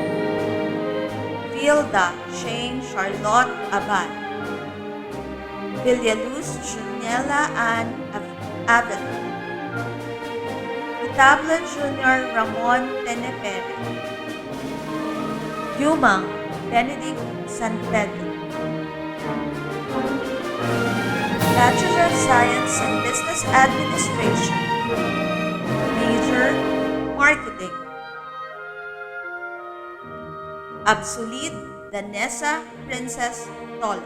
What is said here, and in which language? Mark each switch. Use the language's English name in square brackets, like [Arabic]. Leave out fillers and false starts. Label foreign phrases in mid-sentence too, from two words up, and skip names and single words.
[English] Vilda Shane Charlotte Abad. Villaluz Juniela Ann Avila. Tabla Jr. Ramon Tenepere. Yumang Benedict San Pedro. Bachelor of Science in Business Administration. Major Marketing. Absolute Danessa Princess Tolo.